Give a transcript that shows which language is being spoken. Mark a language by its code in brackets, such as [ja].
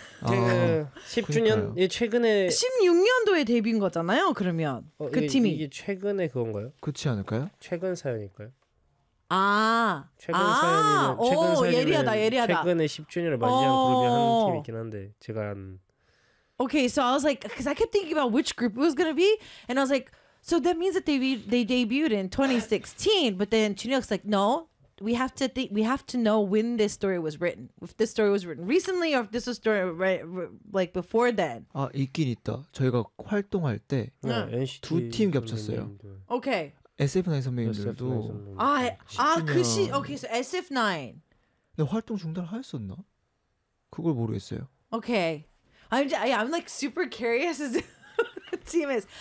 [ko] 10주년? 그러니까요. 최근에 16년도에 데뷔인 거잖아요, 그러면. 그 팀이 이게 최근에 그건가요? 그렇지 않을까요? 최근 사연일까요? 아, 최근 사연이면 최근 사연이 예리하다. 최근에 10주년을 맞이한 그룹이 하는 팀이긴 한데 제가 한 [en] Okay, so I was like because I kept thinking about which group it was going to be and I was like so that means that they debuted in 2016 but then Chunhyuk's like no. We have to think. We have to know when this story was written. If this story was written recently, or if this was story like before then. [ko] 아 있긴 있다. 저희가 활동할 때 두 팀 겹쳤어요. [en] Okay. [ko] SF9 선배님들도. 아 그 시 [en] okay. So [ko] SF9. 근데 활동 중단하였었나? 그걸 모르겠어요. [en] Okay. I'm like super curious as team is.